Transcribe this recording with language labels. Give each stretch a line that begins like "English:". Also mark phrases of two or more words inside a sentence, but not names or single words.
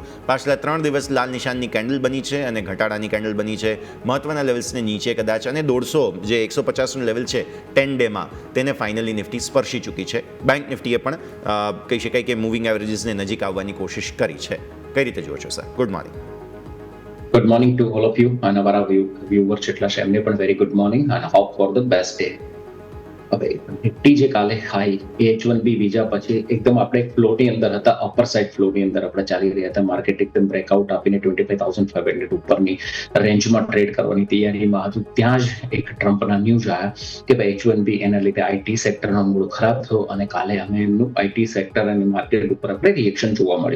Gujarati: પાછલા 3 દિવસ લાલ નિશાનની કેન્ડલ બની છે અને ઘટાડાની કેન્ડલ બની છે, મહત્વના લેવલ્સને નીચે કદાચ, અને 150 જે 150નું લેવલ છે 10 ડેમાં તેને ફાઇનલી નિફ્ટી સ્પર્શી ચૂકી છે. બેંક નિફ્ટીએ પણ કહી શકાય કે
English: moving averagesને
Gujarati: નજીક આવવાની કોશિશ કરી છે. કઈ રીતે જુઓ છો સર?
English: good morning. Good morning to all of you and our viewers
Gujarati: જેટલા છે એમને પણ
English: very good morning and hope for the best day.
Gujarati: હવે નિફ્ટી જે કાલે હાઈ H1B બીજા પછી એકદમ આપણે ફ્લોની અંદર હતા,
English: upper side
Gujarati: ફ્લોની અંદર આપણે ચાલી રહ્યા હતા. માર્કેટ એકદમ બ્રેકઆઉટ આપીને 25,500 ઉપરની રેન્જમાં ટ્રેડ કરવાની તૈયારીમાં હતું. ત્યાં જ એક ટ્રમ્પના ન્યૂઝ આવ્યા કે ભાઈ H1B એના લીધે
English: IT sectorનો
Gujarati: મૂડ ખરાબ થયો અને કાલે અમે એમનું
English: IT sector
Gujarati: અને માર્કેટ ઉપર આપણે રિએક્શન જોવા મળ્યું.